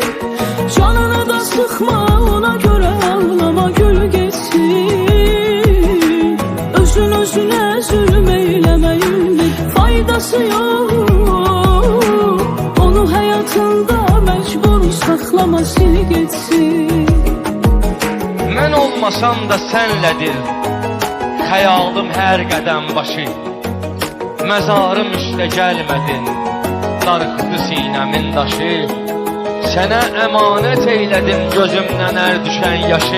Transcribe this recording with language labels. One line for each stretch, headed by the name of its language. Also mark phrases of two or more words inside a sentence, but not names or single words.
Turkish: Canını da sıkma, ona göre ağlama gül geçsin. Özün özüne zulüm eylemeyindir, faydası yok. Onu hayatında mecbur saklama, sil geçsin.
Azerbaijani: Mən olmasam da sənlədir xəyalım hər qədəm başı. Məzarım üstə gəlmədin, darıxdı sinəmin daşı. Sənə əmanət eylədim gözümdən ər düşən yaşı.